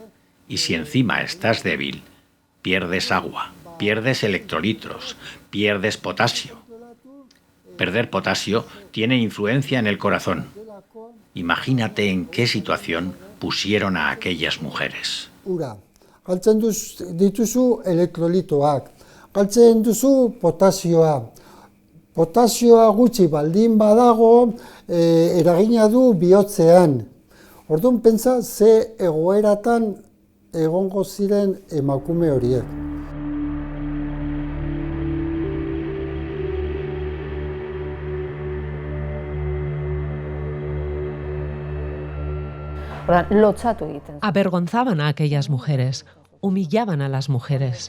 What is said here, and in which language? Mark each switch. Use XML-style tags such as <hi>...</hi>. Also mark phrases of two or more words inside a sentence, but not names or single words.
<es>Y si encima estás débil, pierdes agua, pierdes electrolitos, pierdes potasio. Perder potasio tiene influencia en el corazón. Imagínate en qué situación pusieron a aquellas mujeres.</es> <eu>Galtzen dituzu elektrolitoak, galtzen duzu potasioa. Potasioa gutxi baldin badago, eragina du bihotzean. Orduan pentsa ze egoeratan egongo ziren emakume horiek.</eu> <es>Avergonzaban a aquellas mujeres, humillaban a las mujeres.</es>